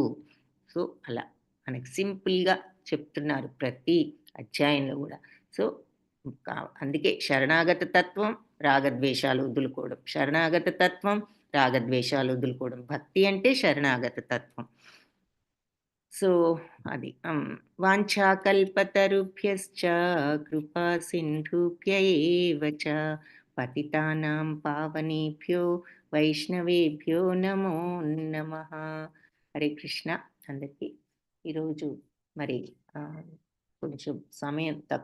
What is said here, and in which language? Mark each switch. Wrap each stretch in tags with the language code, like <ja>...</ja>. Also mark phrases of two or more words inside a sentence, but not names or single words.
<te>సో, అలా మనకి సింపుల్‌గా చెప్తున్నారు ప్రతి అధ్యాయంలో గూడా. సో అందుకే శరణాగత తత్వం, రాగద్వేషాలు వదులుకోవడం. శరణాగత తత్వం, రాగద్వేషాలు వదులుకోవడం. భక్తి అంటే శరణాగత తత్వం. సో, అది.</te> <sa>వాంఛాకల్పతరుభ్యశ్చ కృపా సింధుభ్య ఏవ చ పతితానాం పావనేభ్యో వైష్ణవేభ్యో నమో నమః.</sa> <te>హరే కృష్ణ అందరికీ. ఈరోజు మరి కొంచెం సమయం తక్కువ</te>